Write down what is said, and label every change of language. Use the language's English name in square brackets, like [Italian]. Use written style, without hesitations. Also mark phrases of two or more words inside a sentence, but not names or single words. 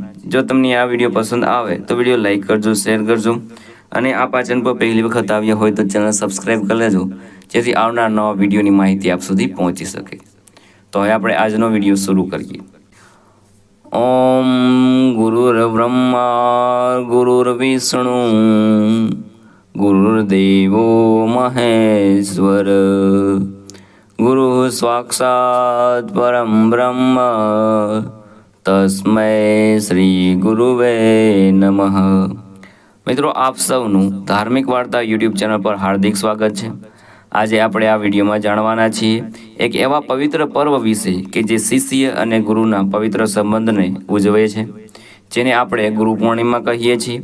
[Gujarati] જો તમને આ વિડીયો પસંદ આવે તો વિડીયો લાઈક કરજો, શેર કરજો અને આ ચેનલ પર પહેલી વખત આવ્યા હોય તો ચેનલ સબસ્ક્રાઈબ કરી લેજો, જેથી આવનાર નવા વિડીયોની માહિતી આપ સુધી પહોંચી શકે। તો હવે આપણે આજનો વિડીયો શરૂ કરીએ। [Sanskrit] ओम गुरुर्ब्रह्मा गुरुर्विष्णु गुरुर्देवो महेश्वर गुरु साक्षात् परम ब्रह्म तस्मै श्री गुरुवे नमः। [Gujarati] મિત્રો, આપ સૌનું ધાર્મિક વાર્તા યુટ્યુબ ચેનલ પર હાર્દિક સ્વાગત છે। આજે આપણે આ વિડીયોમાં જાણવાના છીએ એક એવા પવિત્ર પર્વ વિશે કે જે શિષ્ય અને ગુરુના પવિત્ર સંબંધને ઉજવે છે, જેને આપણે ગુરુ પૂર્ણિમા કહીએ છીએ।